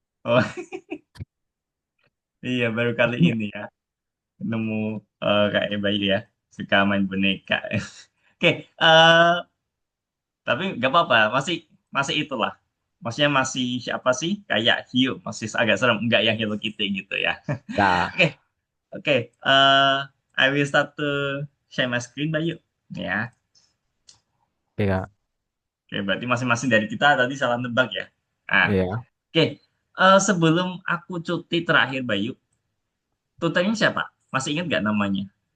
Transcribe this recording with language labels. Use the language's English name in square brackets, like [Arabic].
[Indonesian] Oh, iya, baru kali ini ya. Nemu kayak bayi ya. Suka main boneka. Oke, tapi nggak apa-apa. Masih masih itulah. Maksudnya masih siapa sih? Kayak hiu. Masih agak serem. Nggak yang Hello Kitty gitu ya. Dah, Oke, oke. [English] I will start to share my screen, Bayu. [Indonesian] Ya. oke Kak. Oke, berarti masing-masing dari kita tadi salah nebak ya. Nah, Iya. oke. Sebelum aku cuti terakhir, Bayu, tutornya siapa? Masih ingat nggak namanya?